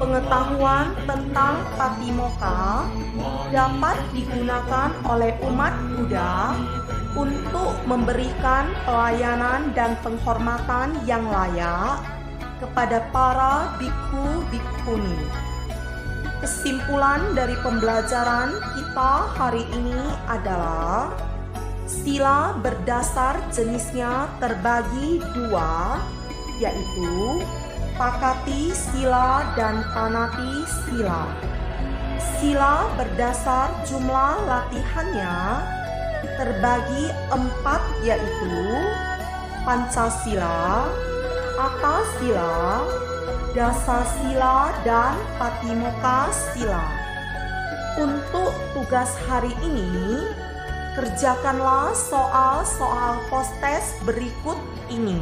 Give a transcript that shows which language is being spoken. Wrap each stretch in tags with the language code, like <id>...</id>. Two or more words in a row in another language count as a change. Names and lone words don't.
<id>Pengetahuan tentang Patimokkha dapat digunakan oleh umat Buddha untuk memberikan pelayanan dan penghormatan yang layak kepada para bikhu bikkhuni. Kesimpulan dari pembelajaran kita hari ini adalah sila berdasar jenisnya terbagi dua, yaitu Pakati sila dan Panati sila. Sila berdasar jumlah latihannya terbagi 4, yaitu Pancasila, Atthasila, Dasasila, dan Patimokkha sila. Untuk tugas hari ini, kerjakanlah soal-soal postes berikut ini.</id>